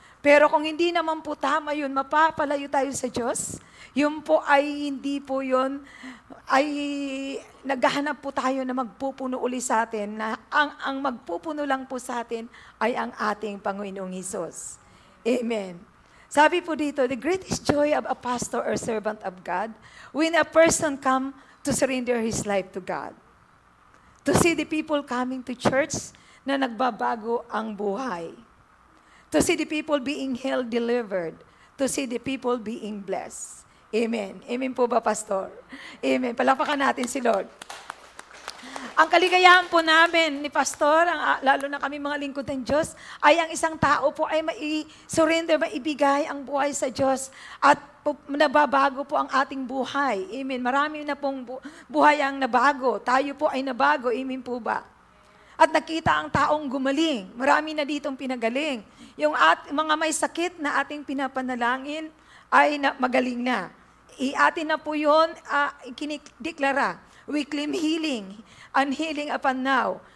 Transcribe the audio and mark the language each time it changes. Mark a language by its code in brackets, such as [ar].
[tl] Pero kung hindi naman po tama yun, mapapalayo tayo sa Diyos, yun po ay hindi po yun, ay naghahanap po tayo na magpupuno uli sa atin, na ang magpupuno lang po sa atin ay ang ating Panginoong Hesus. Amen. Sabi po dito, [en] the greatest joy of a pastor or servant of God when a person come to surrender his life to God. To see the people coming to church [tl] na nagbabago ang buhay. [en] To see the people being healed, delivered. To see the people being blessed. [tl] Amen. Amen po ba, Pastor? Amen. Palakpakan natin si Lord. Ang kaligayahan po namin ni Pastor, lalo na kami mga lingkod ng Diyos, ay ang isang tao po ay surrender, maibigay ang buhay sa Diyos at nababago po ang ating buhay. Amen. Marami na pong buhay ang nabago. Tayo po ay nabago. Amen po ba? At nakita ang taong gumaling. Marami na ditong pinagaling. Yung mga may sakit na ating pinapanalangin ay magaling na. Atin na po yun, ikinikdeklara. [en] We claim healing and healing upon now.